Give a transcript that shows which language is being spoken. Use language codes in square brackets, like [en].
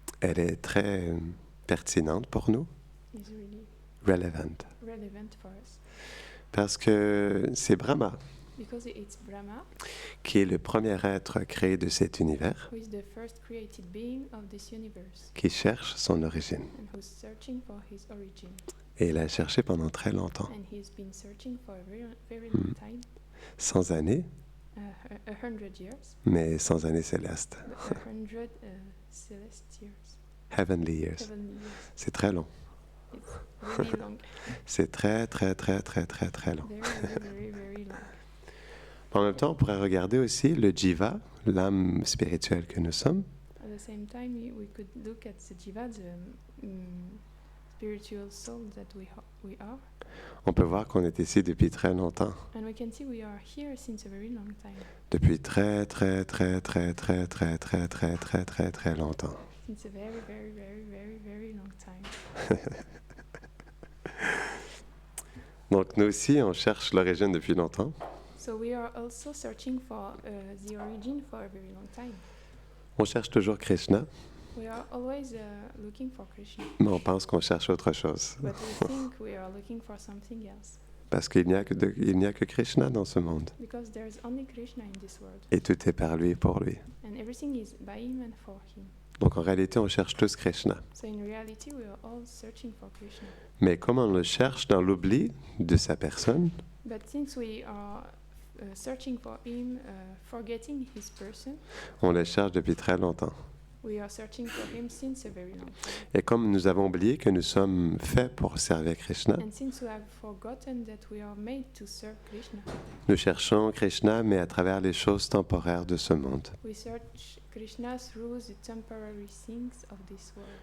[fr] elle est très pertinente pour nous, [en] is really relevant, relevant for us [fr] parce que c'est Brahma [en] because it's Brahma [fr] qui est le premier être créé de cet univers, [en] who is the first created being of this universe [fr] qui cherche son origine. [en] and who's searching for his origin. [fr] Et il a cherché pendant très longtemps, [en] And he's been searching for a very long time, [fr] 100 années, [en] 100 years, [fr] mais 100 années célestes, [en] but 100 celeste years, heavenly years. heavenly years. [fr] C'est très long. [en] It's really long, [fr] C'est très, très, très, très, très, très long. [en] very long. [fr] En même temps, on pourrait regarder aussi le jiva, l'âme spirituelle que nous sommes, [en] At the same time, we could look at the jiva, the spiritual soul that we are, [fr] on peut voir qu'on est ici depuis très longtemps. [en] and we can see we are here since a very long time, [fr] Depuis très, très, très, très, très, très, très, très, très, très, très longtemps. [en] since a very long time. [fr] Donc nous aussi, on cherche l'origine depuis longtemps. [en] So we are also searching for the origin for a very long time. [fr] On cherche toujours Krishna, [en] We are always looking for Krishna, [fr] mais on pense qu'on cherche autre chose. [en] but we think we are looking for something else, [fr] Parce qu'il n'y a que Krishna dans ce monde. [en] because there is only Krishna in this world, [fr] Et tout est par lui et pour lui. [en] and everything is by him and for him. [fr] Donc en réalité, on cherche tous Krishna. [en] So in reality, we are all searching for Krishna. [fr] Mais comme on le cherche dans l'oubli de sa personne, [en] But since we are searching for him, forgetting his person, [fr] on le cherche depuis très longtemps. [en] we are searching for him since a very long time. [fr] Et comme nous avons oublié que nous sommes faits pour servir Krishna, [en] And since we have forgotten that we are made to serve Krishna, [fr] nous cherchons Krishna, mais à travers les choses temporaires de ce monde. [en] we search Krishna through the temporary things of this world.